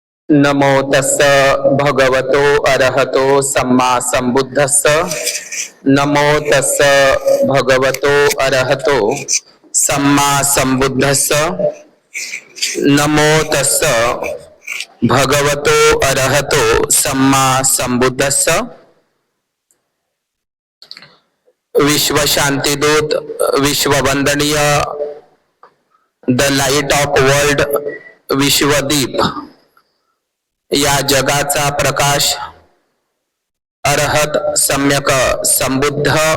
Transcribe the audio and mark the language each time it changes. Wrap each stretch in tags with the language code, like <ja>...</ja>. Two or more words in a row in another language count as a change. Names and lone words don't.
<pi>नमो तस्स भगवतो अरहतो सम्मा संबुद्धस्स। नमो तस्स भगवतो अरहतो सम्मा संबुद्धस्स। नमो तस्स भगवतो अरहतो सम्मा संबुद्धस्स।</pi> <mr>विश्व शांतिदूत, विश्ववंदनीय,</mr> <en>the light of world,</en> <mr>विश्वदीप या जगाचा प्रकाश, अरहत सम्यक संबुद्ध</mr>